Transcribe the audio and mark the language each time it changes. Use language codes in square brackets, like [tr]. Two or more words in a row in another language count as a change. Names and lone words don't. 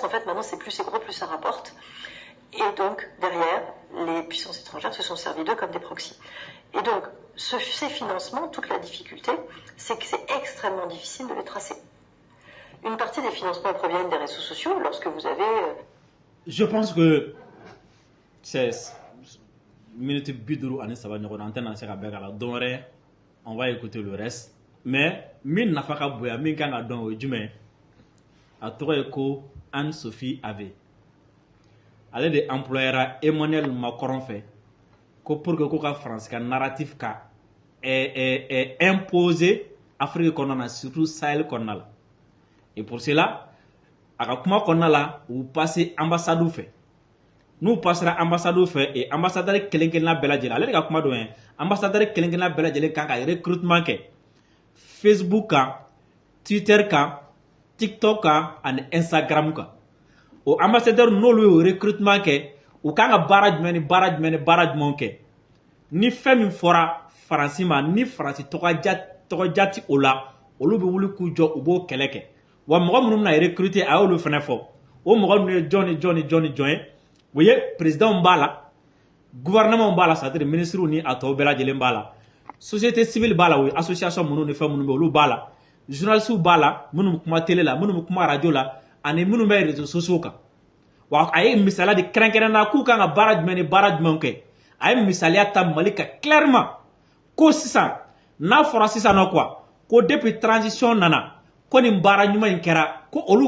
[fr] En fait, maintenant, c'est plus c'est gros, plus ça rapporte. Et donc, derrière, les puissances étrangères se sont servies d'eux comme des proxys. Et donc, ces financements, toute la difficulté, c'est que c'est extrêmement difficile de les tracer. Une partie des financements proviennent des réseaux sociaux lorsque vous avez... Je pense que c'est [bm] minute biduru ani saba ɲɔgɔn an tɛna se ka bɛɛ k'a la don wɛrɛ [fr] on va écouter le reste mais [bm] min nafa ka bonya min kan ka dɔn o ye jumɛn a tɔgɔ ye ko Anne-Sophie Ave ale de employera Emmanuel Macron fɛ ko [fr] pour que [bm] ko ka France ka narratif ka imposer Afrique kɔnɔna na surtout Sahel kɔnɔna la [fr] et pour cela [bm] a ka kuma kɔnɔna la u [fr] passer ambassade [bm] fɛ n'u [fr] passera ambassade [bm] fɛ [fr] et ambassadeur [bm] kelen-kelenna bɛɛ lajɛlen ale de ka kuma dɔ ye ambassadeur kelen-kelenna bɛɛ lajɛlen kan ka recrutement kɛ Facebook kan Twitter kan TikTok kan ani Instagram kan o ambassadeur n'olu y'o recrutement kɛ u kan ka baara jumɛn ni baara jumɛnw kɛ ni fɛn min fɔra Faransi ma ni Faransi tɔgɔja ti o la olu bɛ wuli k'u jɔ u b'o kɛlɛ kɛ wa mɔgɔ minnu bɛna recruter a y'olu fana fɔ o mɔgɔ ninnu ye jɔn ye voyez président b'a la gouvernement b'a la [fr] c'est-à-dire ministre [bm] ni a tɔ bɛɛ lajɛlen b'a la [fr] société civile [bm] b'a la o ye association minnu ni fɛn minnu bɛ olu b'a la journalistes b'a la minnu bɛ kuma télé la minnu bɛ kuma radio la ani minnu bɛ [fr] réseaux sociaux [bm] kan wa a ye misaliya de kɛrɛnkɛrɛnna k'u kan ka baara jumɛn ni baara jumɛn kɛ a ye misaliya ta Mali kan clairement ko sisan n'a fɔra sisan nɔ quoi ko [fr] depuis transition [bm] nana ko nin baara ɲuman in kɛra ko olu